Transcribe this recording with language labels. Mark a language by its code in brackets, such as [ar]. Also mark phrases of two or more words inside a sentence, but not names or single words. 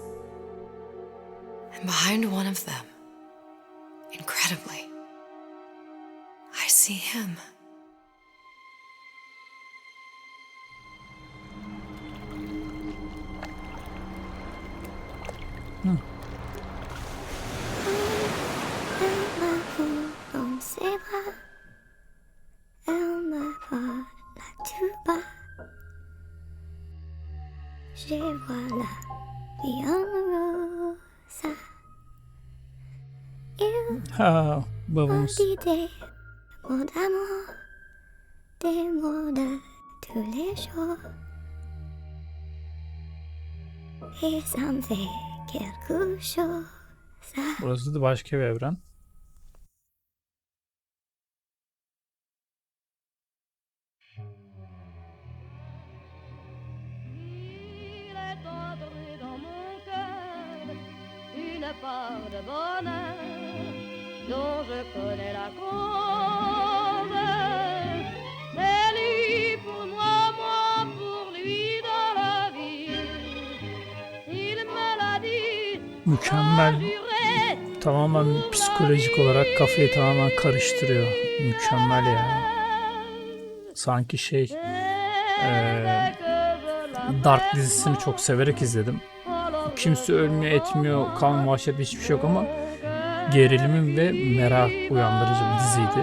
[en] And behind one of them, incredibly, I see him. [fr] Dans ses bras, elle me parle tout bas. Je vois la bien rosa. [tr] Ha, babamız. [fr] Des mots d'amour, des mots de tous les jours. Et ça me fait quelque chose. [tr] Burası da başka bir evren. [fr] Une part de bonheur dont je connais la cause. C'est lui pour moi, moi pour lui dans la vie. Il me l'a dit. [tr] Mükemmel. Tamamen psikolojik olarak kafayı tamamen karıştırıyor. Mükemmel ya. Sanki Dark dizisini çok severek izledim. Kimse ölmüyor, etmiyor, kan vahşet hiçbir şey yok ama gerilimin ve merak uyandırıcı bir diziydi.